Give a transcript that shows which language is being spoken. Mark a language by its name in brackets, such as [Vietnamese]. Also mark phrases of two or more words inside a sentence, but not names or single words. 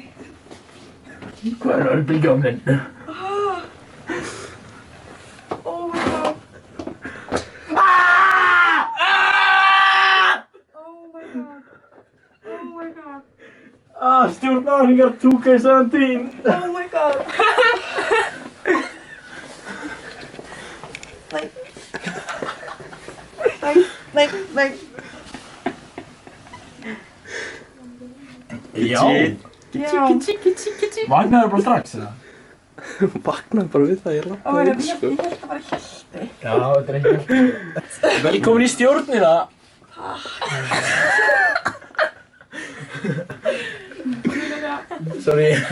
[Icelandic] Hvað er örbylgjónin? [English] Oh my god. Oh my god. Oh my god. [Icelandic] Stjórnarhingar 2K17. [English] Oh my god. Like. [Icelandic] Já. Vaknaðu bara strax eða? Vaknaði bara við það ég lappaði inn sko. Ég held að bara hjálpi. Já, þetta er ekki velkomin í stjórnina. Sorry.